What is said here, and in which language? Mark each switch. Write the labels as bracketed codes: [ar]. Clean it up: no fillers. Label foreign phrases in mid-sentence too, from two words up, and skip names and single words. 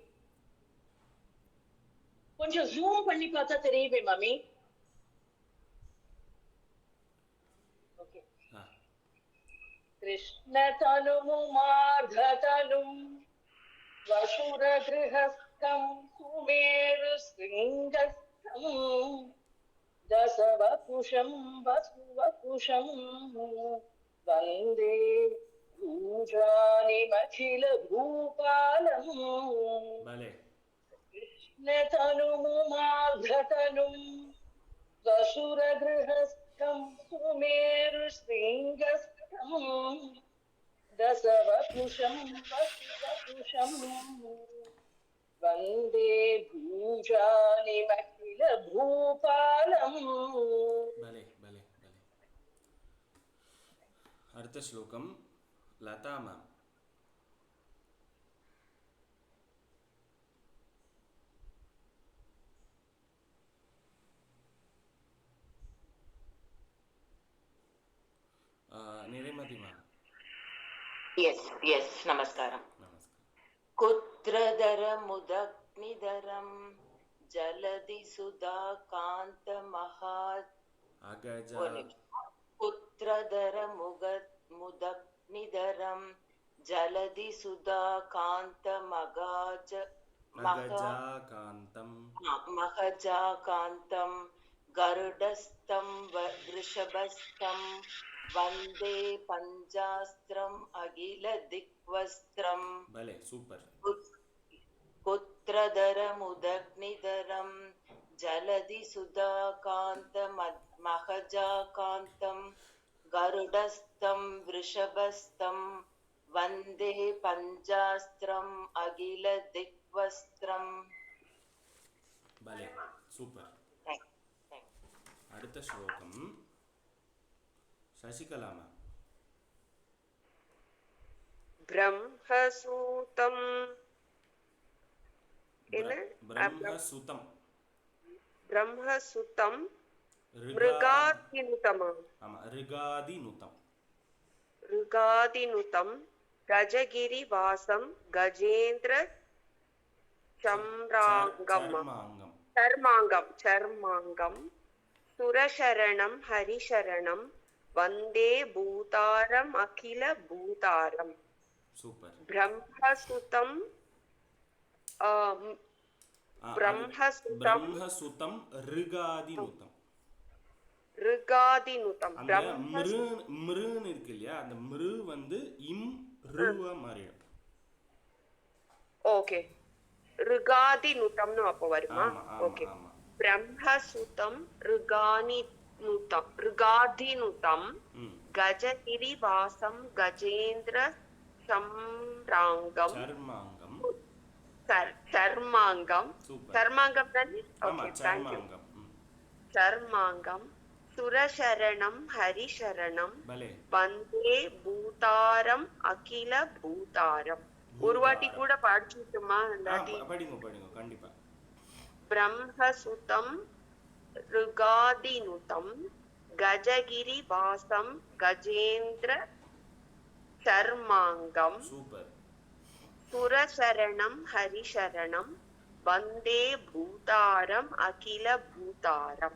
[ta] கொஞ்சம் ஜூம் பண்ணி பார்த்தா தெரியுமே மாமி. ஓகே. [sa] कृष्ण तनुमु मार्गतनुम् वसुर गृहस्थ सुमेरुशृङ्गस्थम् दशवपुषं वसुवपुषं वन्दे भूजानिमखिलभूपालम् [ta] பலே [sa] कृष्णतनुमुमार्धतनुं वसुरगृहस्थं सुमेरुशृङ्गस्थम् दशवपुषं वसुवपुषं वन्दे भूजानिमखिलभूपालम् [ta] பலே பலே பலே. அடுத்த ஸ்லோகம் லதா மேம். நிறைமதி மேம். [en] Yes, namaskaram. [ta] நமஸ்காரம். [sa] कुत्रधरमुदग्निधरं जलधि सुधाकान्तमहा அகஜா पुत्रधरमुदग्निधरं जलधि सुधाकान्तमगाज அகஜாகாந்தம் महजाकान्तं गरुडस्थं वृषभस्थं वन्दे पञ्चास्त्रम् अखिलदिक्वस्त्रम् [ta] பலே சூப்பர். [sa] पुत्रधरमुदग्निधरं जलधि सुधाकान्तमहजाकान्तं गरुडस्थं वृषभस्थं वन्दे पञ्चास्त्रम् अखिलदिक्वस्त्रम्. [ta] பலே சூப்பர். அடுத்த ஸ்லோகம் சசிகலா மேம். ब्रह्मसूतं என்ன [sa] பிரம்மசுதம் ब्रह्मसूतं ரிகா मृगादिनुतम [ta] ஆமா ரிகாதினுதம் [sa] ऋगादिनुतं गजगिरिवासं गजेन्द्र चम्राङ्गम् சர்மாங்கம் चर्माङ्गं सुरशरणं हरिशरणं वन्दे भूतारम् अखिल भूतारम् [ta] சூப்பர். [sa] ब्रह्मसुतं ब्रह्मसुतं ब्रह्मसुतं ऋगादिनुतं. ऋगादिनुतं [ta] அந்த மிருன்னு இருக்கு இல்லையா, அந்த மிரு வந்து இம் ருவ மாறிடும். ஓகே ऋगादिनुतம்னு அப்போ வருமா? ஆமா ஓகே ஆமா ஆமா. [sa] ब्रह्मसुतं ऋगादिनुतं ம். गजगिरिवासं गजेन्द्र चम्राङ्गं சர்மாங்கம் चर्माङ्गं [ta] சூப்பர். चर्माङ्गं தானே? ஆமா [en] okay thank you. [sa] சர்மாங்கம். ம். चर्माङ्गं सुरशरणं हरिशरणं [ta] பலே [sa] वन्दे भूतारम् अखिल भूतारम्. [ta] ஒரு வாட்டி கூட படிச்சுட்டுமா இல்லாட்டி? படிங்க படிங்க கண்டிப்பா. [sa] ब्रह्मसुतं ऋगादिनुतं गजगिरिवासं गजेन्द्र चर्माङ्गं [ta] சூப்பர். [sa] सुरशरणं हरिशरणं वन्दे भूतारम् अखिल भूतारम्.